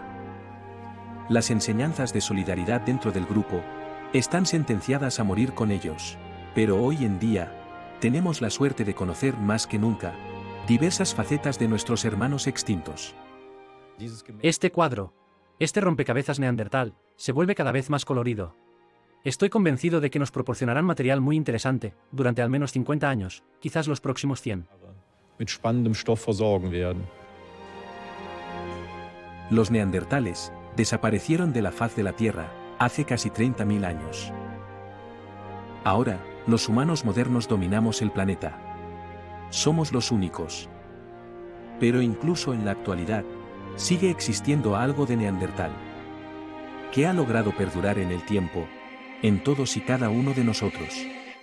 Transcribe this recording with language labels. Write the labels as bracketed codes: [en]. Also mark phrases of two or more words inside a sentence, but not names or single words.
[es] Las enseñanzas de solidaridad dentro del grupo están sentenciadas a morir con ellos, pero hoy en día tenemos la suerte de conocer más que nunca diversas facetas de nuestros hermanos extintos. Este cuadro, este rompecabezas neandertal, se vuelve cada vez más colorido. Estoy convencido de que nos proporcionarán material muy interesante durante al menos 50 años, quizás los próximos 100. [de] Mit spannendem Stoff versorgen werden. [es] Los neandertales desaparecieron de la faz de la Tierra hace casi 30.000 años. Ahora, los humanos modernos dominamos el planeta. Somos los únicos. Pero incluso en la actualidad, sigue existiendo algo de neandertal, que ha logrado perdurar en el tiempo, en todos y cada uno de nosotros.